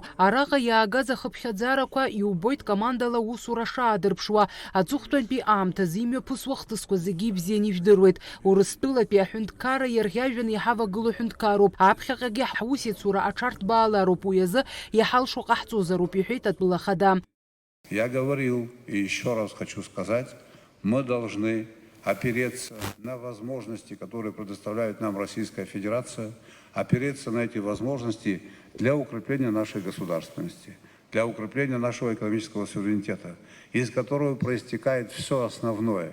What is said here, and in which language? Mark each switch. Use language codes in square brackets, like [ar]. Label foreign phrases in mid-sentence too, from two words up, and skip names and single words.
[ab] Араҟа иаагаз ахыԥхьаӡарақәа иубоит командала усура шаадырԥшуа. Аҵыхәтәантәи аамҭазы имҩаԥысуа хҭысқәа зегьы ибзианы ижәдыруеит. Урыстәылатәи аҳәынҭқарра иарӷьажәҩан иҳавагылоу ҳәынҭқарроуп. Аԥхьаҟагьы ҳусицура аҽарҭбаалароуп. Уи азы иҳалшо ҟаҳҵозароуп, иҳәеит атәыла ахада. [ru] Я говорил и еще раз хочу сказать, мы должны опереться на возможности, которые предоставляет нам Российская Федерация, опереться на эти возможности для укрепления нашей государственности, для укрепления нашего экономического суверенитета, из которого проистекает все основное.